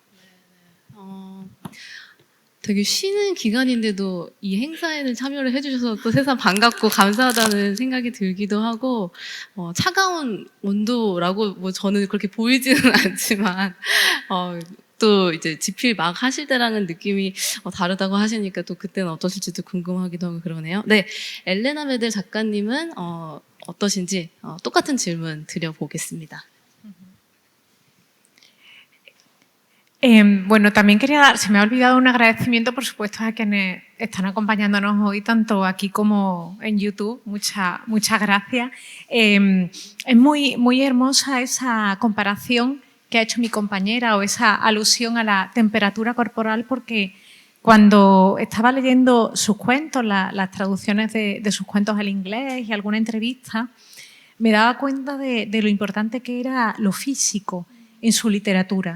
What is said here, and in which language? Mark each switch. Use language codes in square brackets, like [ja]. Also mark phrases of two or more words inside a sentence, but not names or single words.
[ko] 되게 쉬는 기간인데도 이 행사에는 참여를 해주셔서 또 세상 반갑고 감사하다는 생각이 들기도 하고 차가운 온도라고 뭐 저는 그렇게 보이지는 않지만 또 이제 집필 막 하실 때랑은 느낌이 다르다고 하시니까 또 그때는 어떠실지도 궁금하기도 하고 그러네요. 네, 엘레나 메델 작가님은 어떠신지 똑같은 질문 드려보겠습니다. [es] Bueno, también se me ha olvidado un agradecimiento, por supuesto, a quienes están acompañándonos hoy, tanto aquí como en YouTube. Muchas gracias. Es muy hermosa esa comparación que ha hecho mi compañera o esa alusión a la temperatura corporal, porque cuando estaba leyendo sus cuentos, las traducciones de sus cuentos al inglés y alguna entrevista, me daba cuenta de lo importante que era lo físico en su literatura.